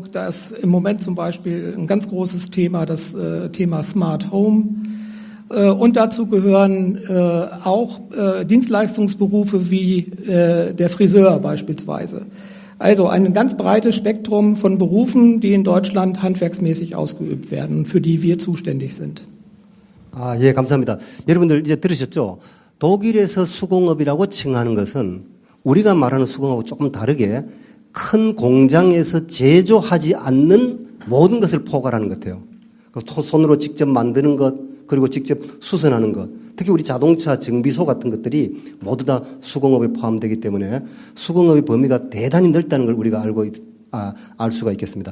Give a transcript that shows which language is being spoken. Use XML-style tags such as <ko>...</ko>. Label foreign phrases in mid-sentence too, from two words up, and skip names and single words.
<de>Da ist im Moment zum Beispiel ein ganz großes Thema, das Thema Smart Home. Und dazu gehören auch Dienstleistungsberufe wie der Friseur beispielsweise. Also ein ganz breites Spektrum von Berufen, die in Deutschland handwerksmäßig ausgeübt werden, für die wir zuständig sind.</de> <ko>예, 감사합니다. 여러분들 이제 들으셨죠? 독일에서 수공업이라고 칭하는 것은 우리가 말하는 수공업하고 조금 다르게 큰 공장에서 제조하지 않는 모든 것을 포괄하는 것 같아요. 손으로 직접 만드는 것, 그리고 직접 수선하는 것, 특히 우리 자동차 정비소 같은 것들이 모두 다 수공업에 포함되기 때문에 수공업의 범위가 대단히 넓다는 걸 우리가 알 수가 있겠습니다.</ko>